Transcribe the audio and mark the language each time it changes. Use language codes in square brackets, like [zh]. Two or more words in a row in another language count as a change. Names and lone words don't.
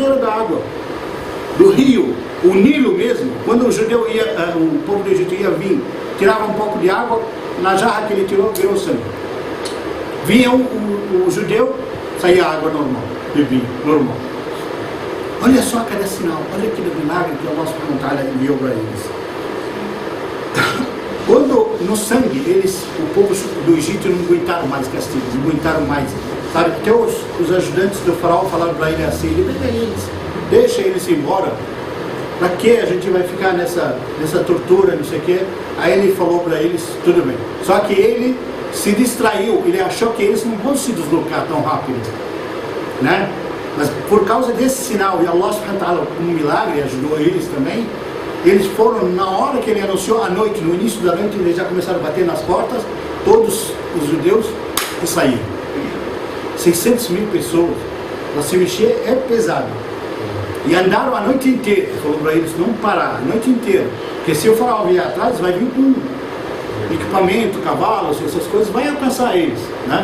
[pt] Da torneira da água, do rio, O Nilo mesmo, quando o judeu ia, o povo do Egito ia vir, tirava um pouco de água, na jarra que ele tirou, virou sangue. Vinha o judeu, saía água normal, bebia, normal. Olha só cada sinal, olha aquele milagre que Allah [ar] سبحانه وتعالى [pt] enviou para eles. Quando no sangue, o povo do Egito não aguentaram mais castigo, não aguentaram mais, sabe? Até os ajudantes do faraó falaram para ele assim, deixa eles ir embora. Para que a gente vai ficar nessa tortura, não sei o quê? Aí ele falou para eles, tudo bem. Só que ele se distraiu, ele achou que eles não vão se deslocar tão rápido, né? Mas por causa desse sinal, e Allah [ar] سبحانه وتعالى, [pt] como milagre, ajudou eles também, eles foram, na hora que ele anunciou, à noite, no início da noite, eles já começaram a bater nas portas, todos os judeus, e saíram. 600 mil pessoas, para se mexer é pesado. E andaram a noite inteira, falou para eles não parar, a noite inteira, porque se o faraó vier atrás, vai vir com equipamento, cavalos, essas coisas, vai alcançar eles, né?